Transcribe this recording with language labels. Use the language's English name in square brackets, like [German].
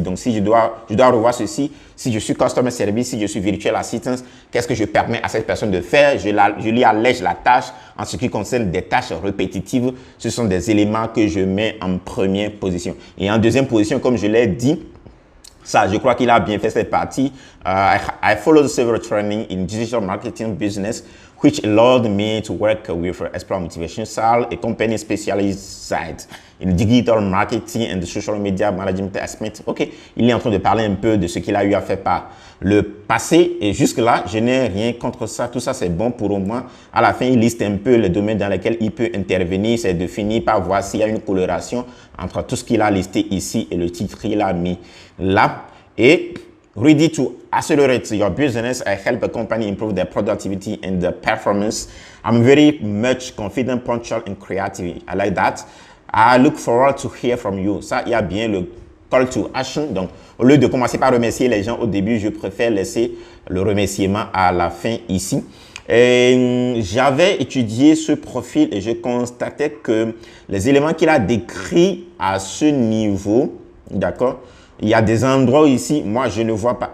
[French] Donc, si je dois revoir ceci, si je suis Customer Service, si je suis Virtual Assistant, qu'est-ce que je permets à cette personne de faire? Je lui allège la tâche en ce qui concerne des tâches répétitives. Ce sont des éléments que je mets en première position. Et en deuxième position, comme je l'ai dit, ça, je crois qu'il a bien fait cette partie. [English] I followed several training in digital marketing business, which allowed me to work with Explore Motivation Sal, a company specialized in digital marketing and social media management aspect. [French] OK, il est en train de parler un peu de ce qu'il a eu à faire par le passé. Et jusque-là, je n'ai rien contre ça. Tout ça, c'est bon pour moi. À la fin, il liste un peu les domaines dans lesquels il peut intervenir. C'est de finir par voir s'il y a une coloration entre tout ce qu'il a listé ici et le titre qu'il a mis là. Et [English] ready to accelerate your business. I help a company improve their productivity and their performance. I'm very much confident, punctual, and creative. I like that. I look forward to hear from you. [French] Ça, il y a bien le call to action. Donc, au lieu de commencer par remercier les gens au début, je préfère laisser le remerciement à la fin ici. J'avais étudié ce profil et je constatais que les éléments qu'il a décrits à ce niveau, d'accord, il y a des endroits ici, moi je ne vois pas.